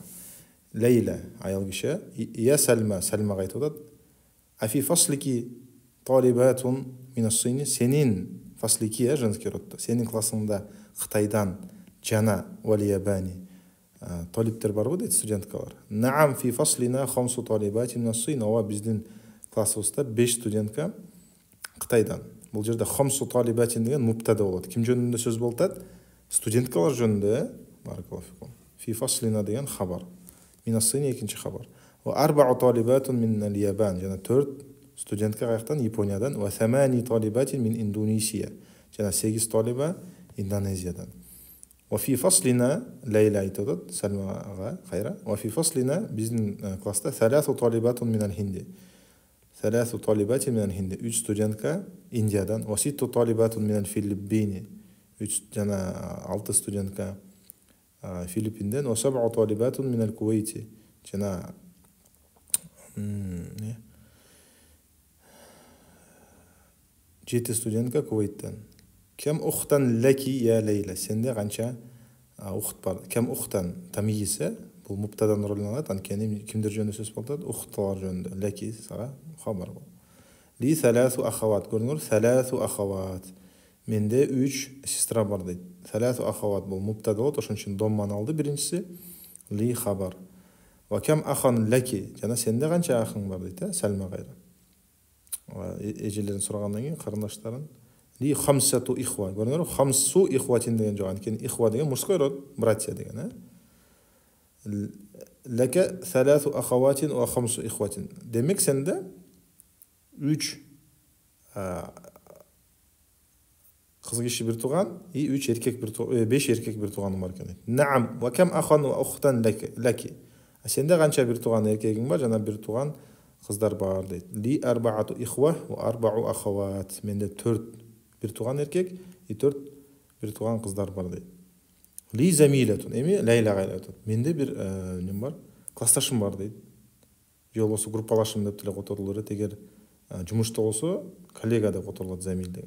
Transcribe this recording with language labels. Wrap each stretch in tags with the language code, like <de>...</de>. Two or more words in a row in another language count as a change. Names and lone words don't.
<ky>Лейла аял киши, я Сальма, Сальмага айтып атат.</ky> <ar>أفي فصلك طالبات من الصين,</ar> <ky>сенин фаслики</ky> <ru>женский роддо,</ru> <ky>сенин классыңда Кытайдан жана Валиябани талиптер барбы дейт, студенткалар.</ky> <ar>نعم في فصلنا خمس طالبات من الصين,</ar> <ky>ооба биздин классыбызда 5 студентка Кытайдан. Бул жерде</ky> <ar>خمس طالبات</ar> <ky>деген муптада болот. Ким жөнүндө сөз болуп атат? Студенткалар жөнүндө. Баракаллаху.</ky> <ar>في فصلنا</ar> <ky>деген хабар.</ky> <ar>Минас-Син</ar> <ky>экинчи хабар.</ky> <ar>وأربع طالبات من اليابان,</ar> <ky>жана 4 студентка каяктан? Япониядан.</ky> <ar>وثماني طالبات من إندونيسيا,</ar> <ky>жана 8 талиба Индонезиядан.</ky> <ar>وفي فصلنا</ar> <ky>Лейла айтып атат Сальмага кайра.</ky> <ar>وفي فصلنا</ar> <ky>биздин класста</ky> <ar>ثلاث طالبات من الهند. ثلاث طالبات من الهند.</ar> <ky>3 студентка Индиядан.</ky> <ar>وست طالبات من الفلبين.</ar> <ky>3 жана 6 студентка Филиппинден.</ky> <ar>وسبع طالبات من الكويت.</ar> <ky>Жана 7 студентка Кувейттен.</ky> <ar>كم أختا لك يا ليلى.</ar> <ky>Сенде канча ухт бар?</ky> <ar>كم أختا</ar> <ky>тамйиз, бул муптадан ролун алат. Анткени кимдер жөнүндө сөз болуп атат? Ухталар жөнүндө. Лаки сага хабар бул.</ky> <ar>لي ثلاث أخوات.</ar> <ky>Көрүңөр,</ky> <ar>ثلاث أخوات.</ar> <ky>Менде 3 сестра бар дейт.</ky> <ar>ثلاث أخوات</ar> <ky>бул муптада болот, ошон үчүн домманы алды биринчиси.</ky> <ar>لي خبر. وكم أخا لك.</ar> <ky>Жана сенде канча ахың бар дейт, Сальма кайра. Эжелерин сурагандан кийин карындаштарын.</ky> <ar>لي خمسة إخوة.</ar> <ky>Көрүңөр,</ky> <ar>خمس إخوة</ar> <ky>деген жок. Анткени ихва деген</ky> <ru>мужской род,</ru> <ky>братья деген,</ky> <ar>لك ثلاث أخوات وخمسة إخوة.</ar> <ky>Демек сенде 3 кыз киши бир тууган и 3 эркек бир тууган, 5 эркек бир тууганың бар экен.</ky> <ar>نعم وكم أخا وأختا لك.</ar> <ky>Сенде канча бир тууган эркегиң бар жана бир тууган кыздар бар дейт.</ky> <ar>لي أربعة إخوة وأربع أخوات.</ar> <ky>Менде 4 бир тууган эркек и 4 бир тууган кыздар бар дейт.</ky> <ar>لي زميلة.</ar> <ky>Эми Лейла айтат. Менде бир нем бар, классташым бар дейт. Же болбосо группалашым деп деле которулur эт. Эгер жумушта болсо коллега деп которулат замил деген.</ky>